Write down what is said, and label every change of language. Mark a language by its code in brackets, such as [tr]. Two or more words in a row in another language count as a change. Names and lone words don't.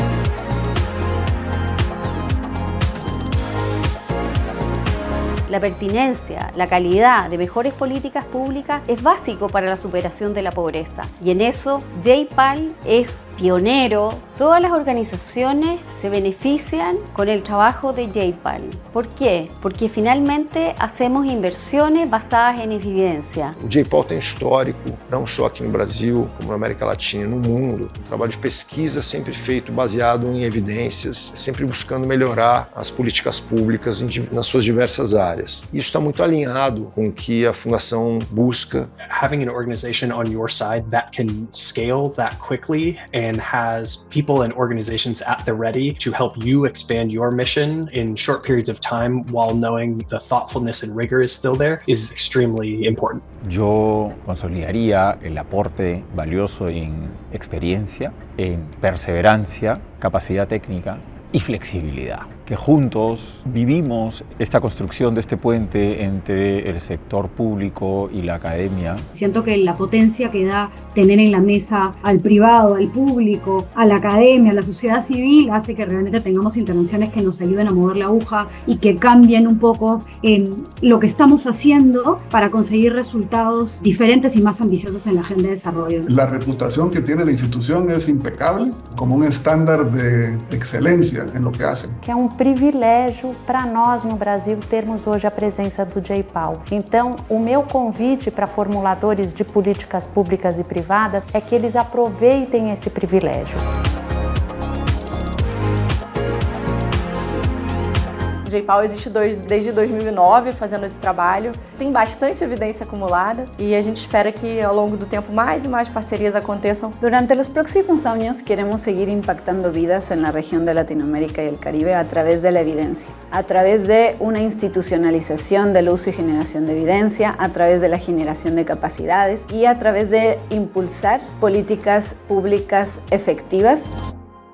[es] La pertinencia, la calidad de mejores políticas públicas es básico para la superación de la pobreza. Y en eso J-PAL es pionero. Todas las organizaciones se benefician con el trabajo de J-PAL. ¿Por quê? Porque finalmente hacemos inversiones basadas en evidencia. [pt] O J-PAL tem histórico, não só aqui no Brasil, como na América Latina, no mundo. Um trabalho de pesquisa sempre feito baseado em evidências, sempre buscando melhorar as políticas públicas nas suas diversas áreas. Isso está muito alinhado com o que a Fundação busca. [en] Having an organization on your side that can scale that quickly and has people and organizations at the ready to help you expand your mission in short periods of time while knowing the thoughtfulness and rigor is still there is extremely important. [es] Yo consolidaría el aporte valioso en experiencia, en perseverancia, capacidad técnica y flexibilidad, que juntos vivimos esta construcción de este puente entre el sector público y la academia. Siento que la potencia que da tener en la mesa al privado, al público, a la academia, a la sociedad civil, hace que realmente tengamos intervenciones que nos ayuden a mover la aguja y que cambien un poco en lo que estamos haciendo para conseguir resultados diferentes y más ambiciosos en la agenda de desarrollo. La reputación que tiene la institución es impecable, como un estándar de excelencia em lo que hacen. [pt] Que é privilégio para nós no Brasil termos hoje a presença do J-PAL. Então, o meu convite para formuladores de políticas públicas e privadas é que eles aproveitem esse privilégio. O J-PAL existe desde 2009 fazendo esse trabalho, tem bastante evidência acumulada e a gente espera que ao longo do tempo mais e mais parcerias aconteçam. [es] Durante los próximos años queremos seguir impactando vidas en la región de Latinoamérica y el Caribe a través de la evidencia, a través de una institucionalización del uso y generación de evidencia, a través de la generación de capacidades y a través de impulsar políticas públicas efectivas.